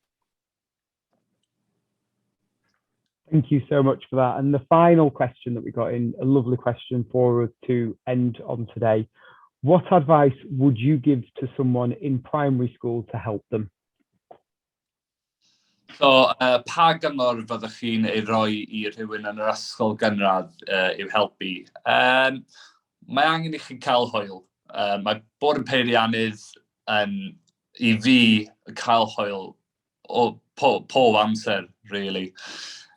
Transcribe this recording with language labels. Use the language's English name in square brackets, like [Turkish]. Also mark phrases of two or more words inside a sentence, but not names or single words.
[English] Thank you so much for that. And the final question that we got in, a lovely question for us to end on today. What advice would you give to someone in primary school to help them? So, [Welsh] pa gyngor fyddwch chi'n ei roi I rhywun yn yr ysgol gynradd i'w helpu? Mae angen I chi cael hwyl. Mae bod yn peiriannydd I fi cael hwyl o pob amser, really.